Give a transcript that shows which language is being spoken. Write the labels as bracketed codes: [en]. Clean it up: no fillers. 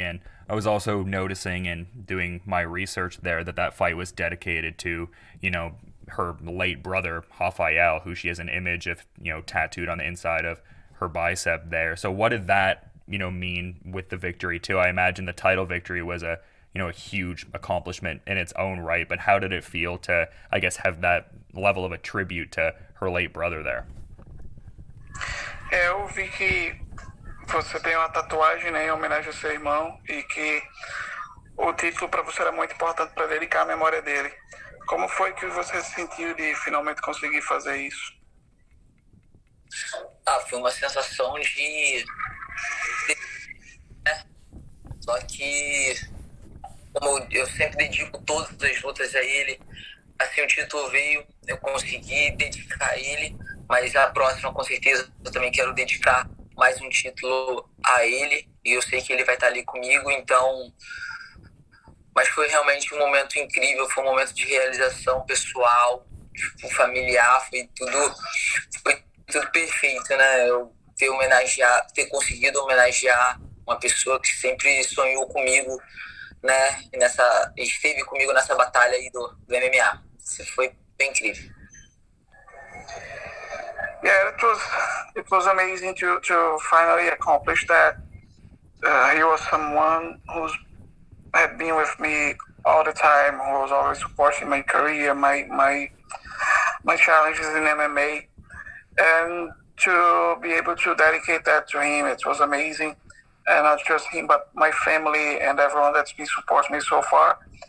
[en] And I was also noticing and doing my research there that fight was dedicated to, her late brother, Rafael, who she has an image of, tattooed on the inside of her bicep there. So what did that, mean with the victory too? I imagine the title victory was a huge accomplishment in its own right, but how did it feel to, I guess, have that level of a tribute to her late brother there? [pt] Eu vi que você tem uma tatuagem, né, em homenagem ao seu irmão, e que o título para você era muito importante para dedicar a memória dele. Como foi que você se sentiu de finalmente conseguir fazer isso? Foi uma sensação né? Só que, como eu sempre dedico todas as lutas a ele, assim o título veio, eu consegui dedicar a ele, mas a próxima, com certeza, eu também quero dedicar mais um título a ele, e eu sei que ele vai estar ali comigo, então. Mas foi realmente um momento incrível, foi um momento de realização pessoal, familiar, foi tudo perfeito, né? Eu ter conseguido homenagear uma pessoa que sempre sonhou comigo, né? E esteve comigo nessa batalha aí do MMA. Isso foi bem incrível. [en] Yeah, it was amazing to finally accomplish that. He was someone who's had been with me all the time, who was always supporting my career, my challenges in MMA, and to be able to dedicate that to him, it was amazing. And not just him, but my family and everyone that's been supporting me so far.